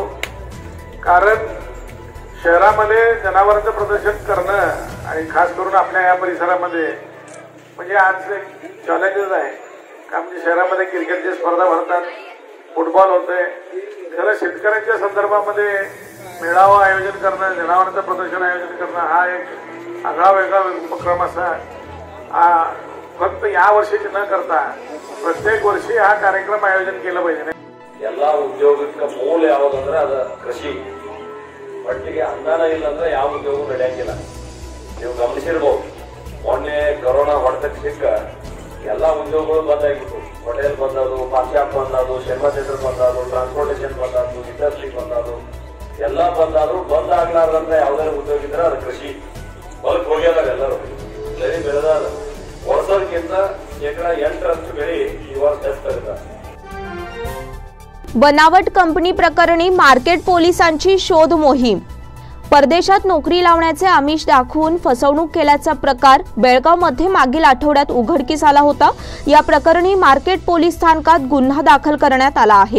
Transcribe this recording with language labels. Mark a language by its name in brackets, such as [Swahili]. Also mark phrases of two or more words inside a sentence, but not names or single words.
[Marathi] कारण शहरामध्ये जनावरांचं प्रदर्शन करणं आणि खास करून आपल्या या परिसरामध्ये म्हणजे आज एक चॅलेंजेस आहे का, म्हणजे शहरामध्ये क्रिकेटची स्पर्धा भरतात, फुटबॉल होते, खरं शेतकऱ्यांच्या संदर्भामध्ये मेळावा आयोजन करणं, जनावरांचं प्रदर्शन आयोजन करणं हा एक आगळा वेगळा उपक्रम असा फक्त या वर्षीच न करता प्रत्येक वर्षी हा कार्यक्रम आयोजन केलं पाहिजे। [Kannada] ಎಲ್ಲ ಉದ್ಯೋಗಕ್ಕೆ ಮೂಲ ಯಾವುದಂದ್ರೆ ಅದು ಕೃಷಿ। ಒಟ್ಟಿಗೆ ಅನ್ನ ಇಲ್ಲ ಅಂದ್ರೆ ಯಾವ ಉದ್ಯೋಗ ನಡೆಯಂಗಿಲ್ಲ। ನೀವು ಗಮನಿಸಿರ್ಬೋದು, ಮೊನ್ನೆ ಕೊರೋನಾ ಹೊಡೆತಕ್ಕೆ ಸಿಕ್ಕ ಎಲ್ಲ ಉದ್ಯೋಗಗಳು ಬಂದಾಗಿತ್ತು। ಹೋಟೆಲ್ ಬಂದದು, [English] pan shop [Kannada] ಬಂದದು, [English] cinema theater [Kannada] ಬಂದದು, ಟ್ರಾನ್ಸ್ಪೋರ್ಟೇಷನ್ ಬಂದದು, ಇಂಡಸ್ಟ್ರಿ ಬಂದದು, ಎಲ್ಲ ಬಂದಾದ್ರು ಬಂದಾಗ್ಲಾರ್ದಂತ ಯಾವ್ದಾದ್ರು ಉದ್ಯೋಗ ಇದ್ರೆ ಅದು ಕೃಷಿ। ಹೊಲಕ್ಕೆ ಹೋಗ್ಯಾರ ಎಲ್ಲರೂ ಬೆಳೆ ಬೆಳೆದಾರ ವರ್ಷಕ್ಕಿಂತ ಶೇಕಡಾ 8% ಬೆಳೆ ಈ ವರ್ಷ ಹೆಚ್ಚಾಗಿದೆ। [Marathi] बनावट कंपनी प्रकरणी मार्केट पोलिसांची शोध मोहीम। परदेशात नोकरी लावण्याचे आमिष दाखवून फसवणूक केल्याचा प्रकार बेळगावमध्ये मागील आठवड्यात उघडकीस आला होता। या प्रकरणी मार्केट पोलीस स्थानकात गुन्हा दाखल करण्यात आला आहे।